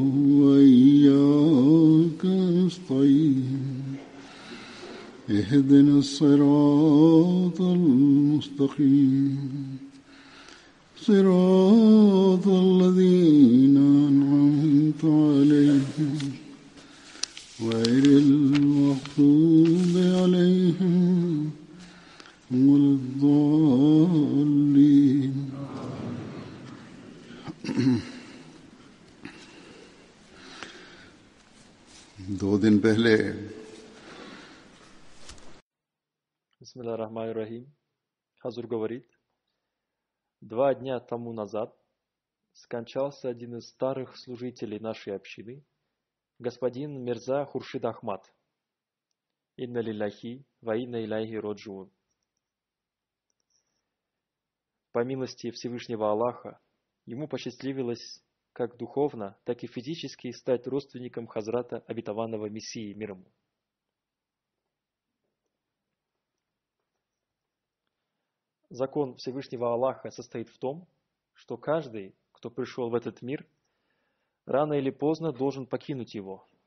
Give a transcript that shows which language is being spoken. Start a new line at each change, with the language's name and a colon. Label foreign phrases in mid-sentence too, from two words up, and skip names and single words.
Arabic: وإياك نستعين اهدنا الصراط المستقيم صراط الذين أنعمت عليهم غير المغضوب عليهم ولا الضالين.
Hindi: दो दिन पहले
Arabic: بسم الله الرحمن الرحيم.
Russian: Хазур говорит, 2 дня тому назад скончался один из старых служителей нашей общины, господин Мирза Хуршид Ахмад.
Arabic: إنا لله وإنا إليه راجعون.
Russian: По милости Всевышнего Аллаха, ему посчастливилось как духовно, так и физически стать родственником Хазрата обетованного Мессии мир ему. Закон Всевышнего Аллаха состоит в том, что каждый, кто пришел в этот мир, рано или поздно должен покинуть его.